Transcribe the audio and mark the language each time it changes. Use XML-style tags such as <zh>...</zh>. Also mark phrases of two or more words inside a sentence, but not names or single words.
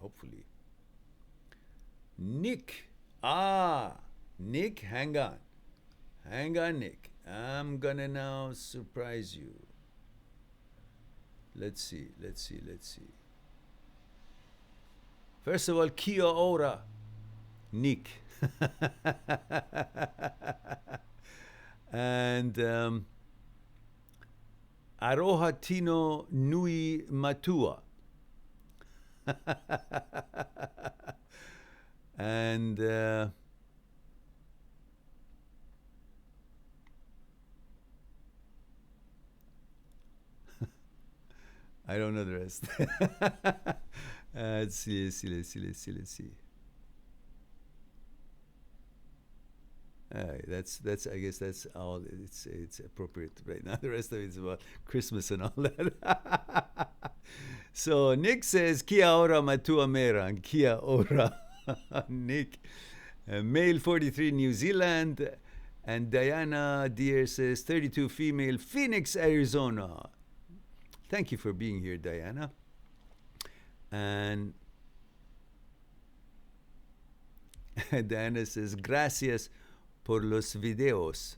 <en>Nick. Nick, hang on. Nick. I'm gonna now surprise you. Let's see. First of all,</en> <mi>kia ora, Nick. And aroha tino nui matua.</mi> <en>And I don't know the rest. Let's see. That's I guess that's all it's appropriate right now. The rest of it's about Christmas and all that. So Nick says,</en> <mi>Kia ora matua Mehran. Kia ora.</mi> <en>Nick. Male 43, New Zealand. And Diana Deer says 32, female, Phoenix, Arizona. Thank you for being here, Diana. And Diana says,</en> <es>gracias por los videos.</es>